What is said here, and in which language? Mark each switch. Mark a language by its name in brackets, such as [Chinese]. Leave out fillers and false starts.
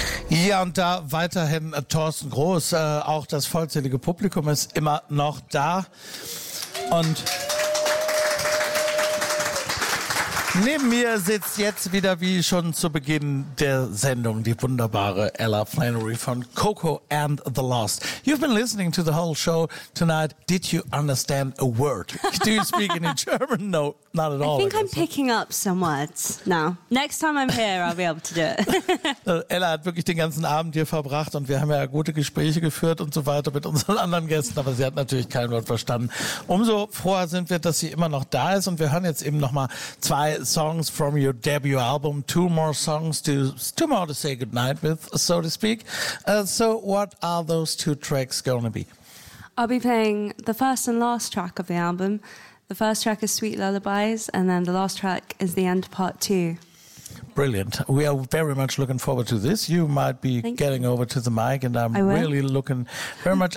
[German] Ja, und da weiterhin Thorsten Groß. Auch das vollzählige Publikum ist immer noch da. Und neben mir sitzt jetzt wieder, wie schon zu Beginn der Sendung, die wunderbare Ella Flannery von Coco and the Lost. [English] You've been listening to the whole show tonight. Did you understand a word? Do you speak any German? No, not at all. I think I'm picking up somewhat now. Next time I'm here, I'll be able to do it. [German] Ella hat wirklich den ganzen Abend hier verbracht und wir haben ja gute Gespräche geführt und so weiter mit unseren anderen Gästen, aber sie hat natürlich kein Wort verstanden. Umso froher sind wir, dass sie immer noch da ist und wir hören jetzt eben nochmal zwei [English] songs from your debut album, two more to say goodnight with, so to speak. So what are those two tracks going to be? I'll be playing the first and last track of the album. The first track is Sweet Lullabies, and then the last track is The End Part 2. Brilliant. We are very much looking forward to this. You might be getting over to the mic, and I'm really looking very much.